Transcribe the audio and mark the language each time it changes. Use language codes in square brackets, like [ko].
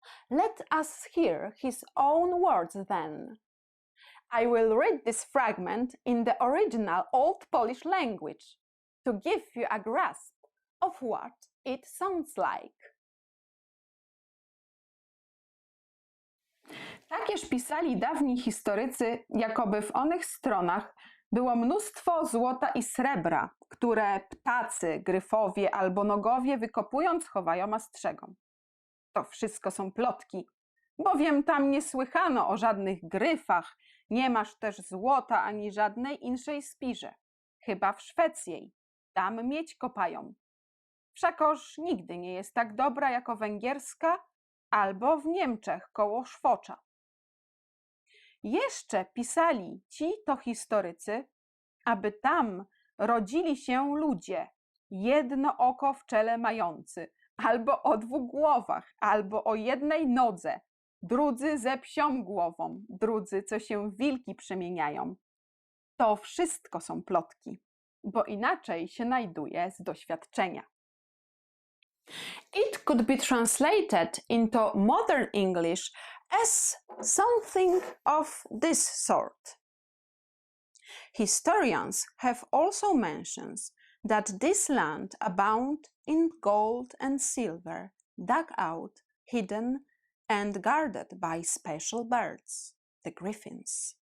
[en] Let us hear his own words then. I will read this fragment in the original Old Polish language to give you a grasp of what it sounds like. [pl] Takież pisali dawni historycy, jakoby w onych stronach było mnóstwo złota i srebra, które ptacy, gryfowie albo nogowie wykopując chowają a strzegą. To wszystko są plotki, bowiem tam nie słychano o żadnych gryfach, nie masz też złota ani żadnej inszej spirze. Chyba w Szwecji, tam miedź kopają. Wszakoż nigdy nie jest tak dobra jako węgierska albo w Niemczech koło Szwocza. Jeszcze pisali ci to historycy, aby tam rodzili się ludzie, jedno oko w czele mający, albo o 2 głowach, albo o 1 nodze, drudzy ze psią głową, drudzy, co się w wilki przemieniają. To wszystko są plotki, bo inaczej się znajduje z doświadczenia. [en] It could be translated into modern English as something of this sort. Historians have also mentioned that this land abound in gold and silver, dug out, hidden, and guarded by special birds, the griffins.